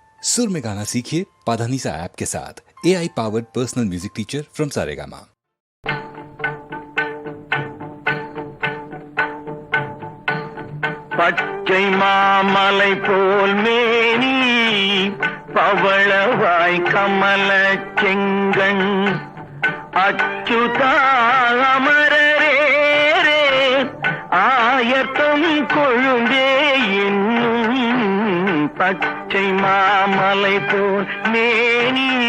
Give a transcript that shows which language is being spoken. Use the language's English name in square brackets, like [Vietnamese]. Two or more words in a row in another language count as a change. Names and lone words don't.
[Hindi] सुर में गाना सीखिए पाधानीसा ऐप के साथ। [English] AI powered personal music teacher from [Hindi] सारेगामा। [Tamil] பச்சை மாமலை போல் மேனி பவளவாய் கமல செங்கண் அச்சுதா அமரரே ஆயத்தம் கொழுந்தே என்னும் பச்சை மாமலை போல் மேனி